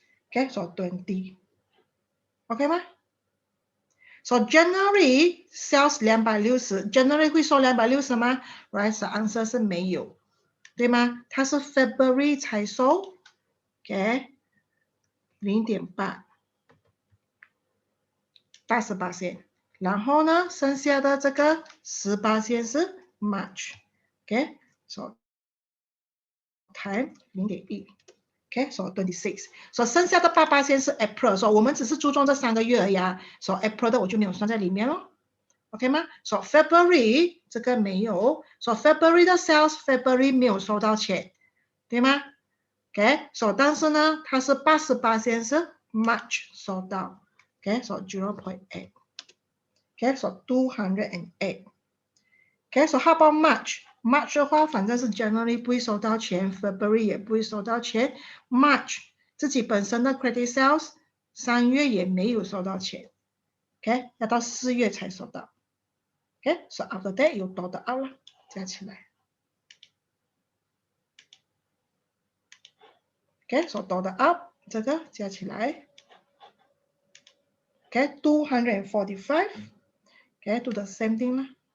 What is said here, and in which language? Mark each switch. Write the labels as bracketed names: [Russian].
[English] Okay, so 20. OK 吗 ？So January sales 260 ，January [Chinese] 会收260吗 [English] ？Right, so answer [Chinese] 是没有，对吗？它是 February 才收 ，OK， 0.8， 88%。然后呢，剩下的这个18%是 March，OK， [English] so time 0.1。 Okay, so 26. [Chinese] So 剩下的8%是 April， 所以我们只是注重这3个月而已啊。 So April 的我就没有算在里面咯 ，OK 吗 ？So February 这个没有 ，So February 的 sales February 没有收到钱，对吗 ？OK， so 但是呢，它是88%是 March 收到 ，OK， so 0.8。 [English] Okay, so 208. Okay, so how about March? [Chinese] March 的话，反正是 January 不会收到钱 ，February 也不会收到钱 ，March 自己本身的 credit sales 3月也没有收到钱 ，OK， 要到4月才收到 ，OK，so after that 有多的 out 了，加起来 ，OK，so 多的 out 这个加起来 ，OK，245，OK， [English] do the same thing [Chinese] 啦。